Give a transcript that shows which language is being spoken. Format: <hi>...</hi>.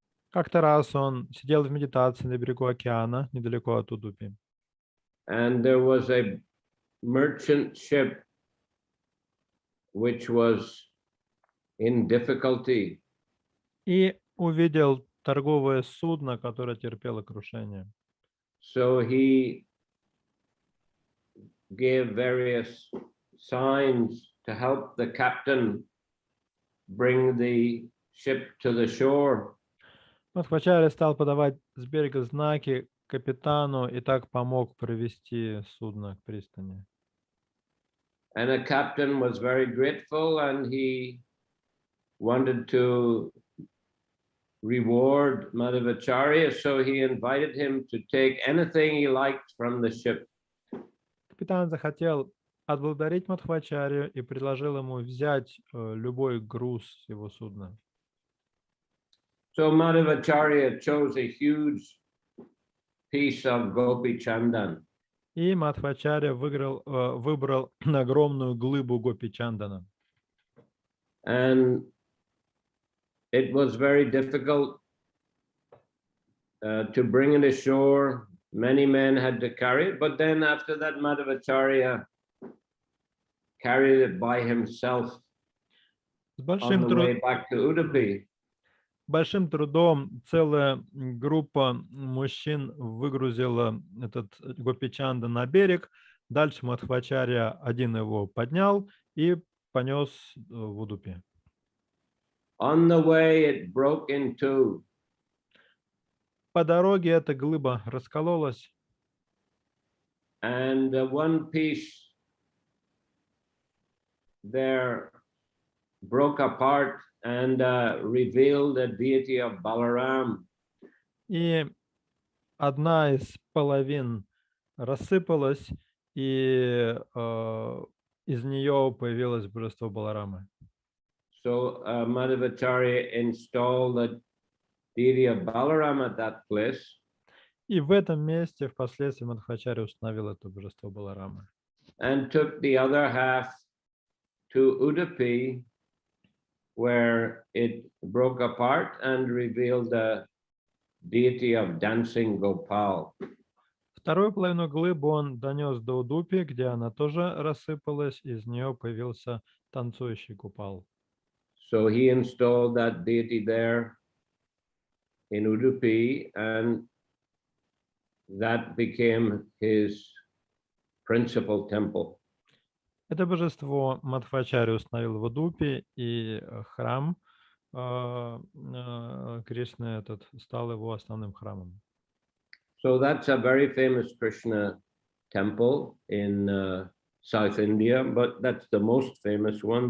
<ru>Как-то раз он сидел в медитации на берегу океана, недалеко от Удупи.</ru> <en>And there was a merchant ship which was in difficulty.</en> <ru>И увидел торговое судно, которое терпело крушение.</ru> <en>So he gave various signs to help the captain bring the ship to the shore.</en> <ru>Мадхавачарья стал подавать с берега знаки, капитану и так помог провести судно к пристани.</ru> <en>And the captain was very grateful, and he wanted to reward Madhavacharya, so he invited him to take anything he liked from the ship.</en> <ru>Капитан захотел отблагодарить Мадхвачарью и предложил ему взять любой груз с его судна.</ru> <en>So Madhavacharya chose a huge piece of Gopi Chandan.</en> <ru>И Мадхвачарья выбрал огромную глыбу Гопи Чандана.</ru> <en>And it was very difficult to bring it ashore. Many men had to carry it, but then after that, Madhavacharya carried it by himself</en> <ru>С</ru> <en>on the way back to Udupi.</en> <ru>большим трудом целая группа мужчин выгрузила этот Гопичанда на берег. Дальше Мадхвачарья один его поднял и понес в Удупи.</ru> <en>On the way, it broke in two.</en> <ru>По дороге эта глыба раскололась,</ru> <en>And one piece there broke apart and revealed the deity of Balaram.</en> <ru>и одна из половин рассыпалась, и из нее появилось божество Баларамы.</ru> <en>So Madhavacharya installed the deity of Balaram at that place.</en> <ru>И в этом месте впоследствии Мадхвачарья установил это божество Баларамы.</ru> <en>And took the other half to Udupi, where it broke apart and revealed the deity of dancing Gopal.</en> <ru>Вторую половину глыбы он донес до Удупи, где она тоже рассыпалась, из нее появился танцующий Гопал.</ru> <en>So he installed that deity there in Udupi, and that became his principal temple.</en> <ru>Это божество Мадхвачарья установил в Удупи, и храм Кришны этот стал его основным храмом.</ru> <en>So that's a very famous Krishna temple in South India, but that's the most famous one.</en>